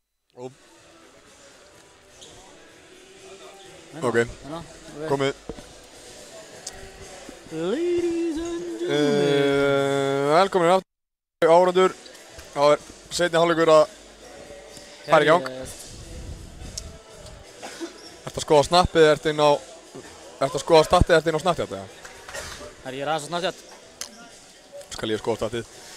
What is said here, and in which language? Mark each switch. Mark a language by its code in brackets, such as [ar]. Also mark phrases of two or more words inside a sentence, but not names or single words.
[is] Ok, komið. [en] Ladies and gentlemen. [is] Velkomin aftur áhorfendur. Það seinni hálfleikur að fara í gang. Ertu að skoða snappið ertu inn á Snapchat eða? Ég aðeins á Snapchat. Skal ég skoða statið.